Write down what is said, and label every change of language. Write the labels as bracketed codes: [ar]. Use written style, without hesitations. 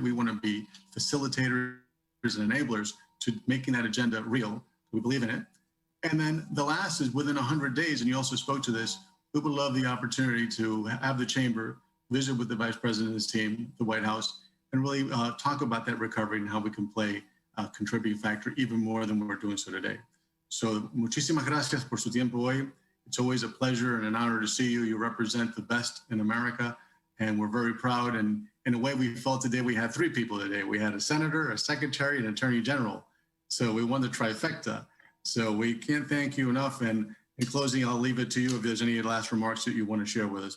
[en] We want to be facilitators and enablers to making that agenda real. We believe in it. And then the last is within 100 days, and you also spoke to this, we would love the opportunity to have the chamber visit with the vice president and his team, the White House, and really talk about that recovery and how we can play a contributing factor even more than we're doing so today. [es] So muchísimas gracias por su tiempo hoy. [en] It's always a pleasure and an honor to see you. You represent the best in America, and we're very proud. And in a way, we felt today we had 3 people today. We had a senator, a secretary, and an attorney general. So we won the trifecta. So we can't thank you enough. And in closing, I'll leave it to you if there's any last remarks that you want to share with us.